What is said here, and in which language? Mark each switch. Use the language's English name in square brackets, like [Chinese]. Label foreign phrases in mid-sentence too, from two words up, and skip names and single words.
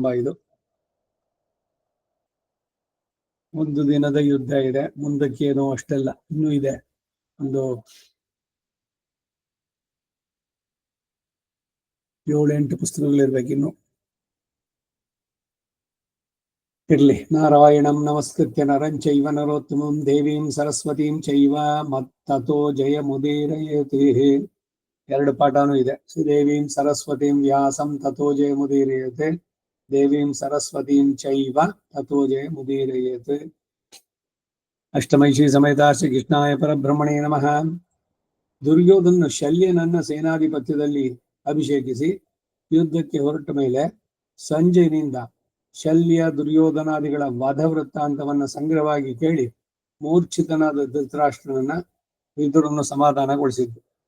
[Kannada] ಇದು ಒಂದು ದಿನದ ಯುದ್ಧ ಇದೆ. ಮುಂದಕ್ಕೆ ಏನೋ ಅಷ್ಟೆಲ್ಲ ಇನ್ನೂ ಇದೆ. ಒಂದು 7-8 ಪುಸ್ತಕಗಳಿರ್ಬೇಕು ಇನ್ನು. ಇರ್ಲಿ. [Sanskrit] ನಾರಾಯಣಂ ನಮಸ್ಕೃತ್ಯ ನರಂ ಚೈವ ನರೋತ್ತಮಂ ದೇವೀಂ ಸರಸ್ವತೀಂ ಚೈವ ಮತ್ತತೋ ಜಯ ಮುದೀರಯೇತಿ. [Kannada] 2 ಪಾಠನೂ ಇದೆ. [Sanskrit] ದೇವೀಂ ಸರಸ್ವತೀಂ ವ್ಯಾಸಂ ತಥೋ ಜಯ ಮುದೀರಯೇತೆ ದೇವೀಂ ಸರಸ್ವತೀಂ ಚೈವ ತಥೋ ಜಯ ಮುದೀರಯೇತ್. ಅಷ್ಟಮೈಷಿ ಸಮೇತ ಶ್ರೀ ಕೃಷ್ಣಾಯ ಪರಬ್ರಹ್ಮಣೇ ನಮಃ. [Kannada] ದುರ್ಯೋಧನ ಶಲ್ಯನನ್ನ ಸೇನಾಧಿಪತ್ಯದಲ್ಲಿ ಅಭಿಷೇಕಿಸಿ ಯುದ್ಧಕ್ಕೆ ಹೊರಟ ಮೇಲೆ ಸಂಜಯನಿಂದ ಶಲ್ಯ ದುರ್ಯೋಧನಾದಿಗಳ ವಧ ವೃತ್ತಾಂತವನ್ನ ಸಂಗ್ರಹವಾಗಿ ಕೇಳಿ ಮೂರ್ಛಿತನಾದ ಧೃತರಾಷ್ಟ್ರನನ್ನ ವಿದುರನ್ನು ಸಮಾಧಾನಗೊಳಿಸಿದ್ದು.